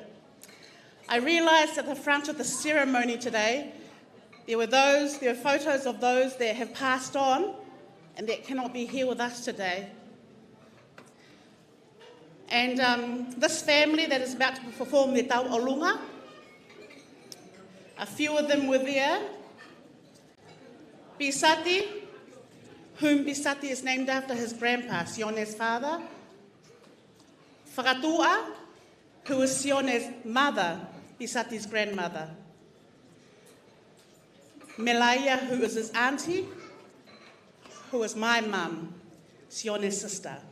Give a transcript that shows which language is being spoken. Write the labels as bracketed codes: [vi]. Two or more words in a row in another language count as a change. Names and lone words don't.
[en] I realised at the front of the ceremony today, there were photos of those that have passed on and that cannot be here with us today. And this family that is about to perform their tau olunga, a few of them were there. Pisati, whom Pisati is named after his grandpa, Sione's father. Whakatua, who is Sione's mother, Pisati's grandmother. Melaia, who is his auntie, who is my mum, Sione's sister.